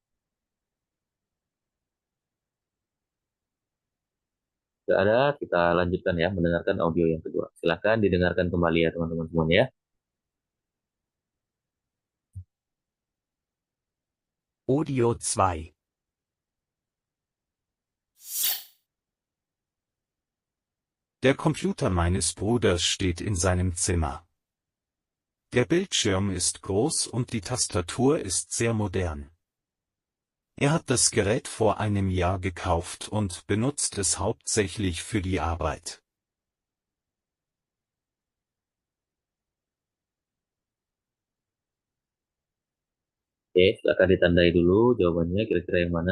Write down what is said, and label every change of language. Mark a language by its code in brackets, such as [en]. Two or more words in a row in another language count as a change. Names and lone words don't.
[id] Tidak ada, kita lanjutkan ya, mendengarkan audio yang kedua. Silahkan didengarkan kembali ya teman-teman semuanya ya. Audio 2. [de] Der Computer meines Bruders steht in seinem Zimmer. Der Bildschirm ist groß und die Tastatur ist sehr modern. Er hat das Gerät vor einem Jahr gekauft und benutzt es hauptsächlich für die Arbeit. [id] Oke, silahkan ditandai dulu jawabannya kira-kira yang mana.